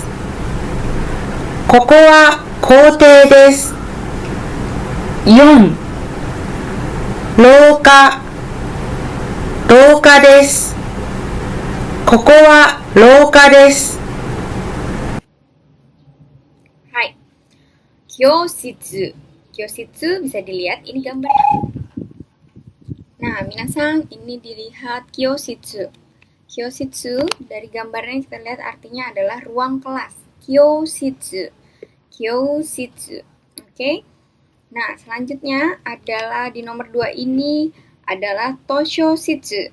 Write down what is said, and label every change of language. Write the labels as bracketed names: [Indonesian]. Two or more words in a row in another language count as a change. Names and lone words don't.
[Japanese] ここは校庭です。4. 廊下廊下です。ここは廊下です。はい。教室. [Indonesian] Kyoshitsu bisa dilihat ini gambarnya. Nah, minasan ini dilihat kyoshitsu. Kyoshitsu dari gambarnya kita lihat artinya adalah ruang kelas. [Japanese] 教室。教室. Oke. [Indonesian] Nah, selanjutnya adalah di nomor 2 ini adalah toshoshitsu.